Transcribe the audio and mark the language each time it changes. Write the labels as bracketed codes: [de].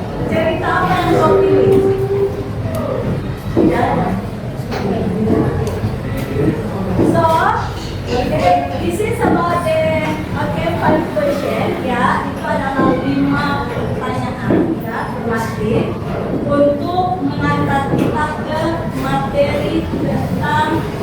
[id] Cerita apa yang kau pilih? Ya. [en] So, okay, this is about the five question [id] ya. Itu adalah 5 pertanyaan ya, termasuk untuk mengantar kita ke materi tentang